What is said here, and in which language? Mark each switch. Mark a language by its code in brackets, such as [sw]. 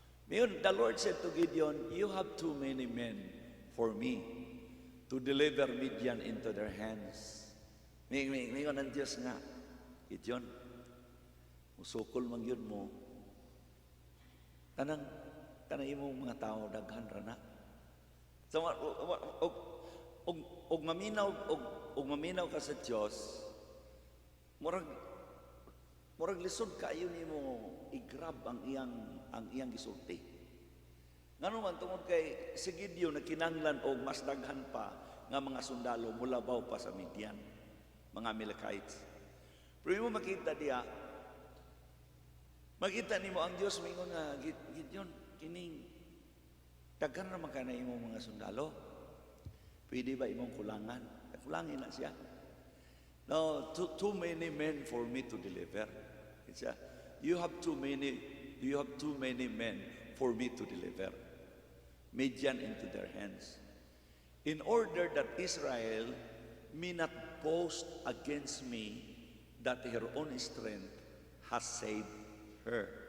[tl] Ngayon, [en] the Lord said to Gideon, you have too many men for me to deliver Midian into their hands. [ceb] Ngayon ang Diyos nga, Gideon, musukol man yun mo, tanang imong mga tao, daghan rana. So, og maminaw ka sa Diyos, murag lisod kayo nimo i-grab ang iyang gisulti. Ngano man tungod kay si Gideon nagkinahanglan og mas daghan pa nga mga sundalo mulabaw pa sa Midian, mga Amalekites. Pero mo makita nimo ang Dios mingon nga Gideon kining daghan ra man kana imong mga sundalo. Pwede ba imong kulangan? Kulangin na siya. [en] No, too many men for me to deliver. You have too many men for me to deliver Midian into their hands, in order that Israel may not boast against me that her own strength has saved her.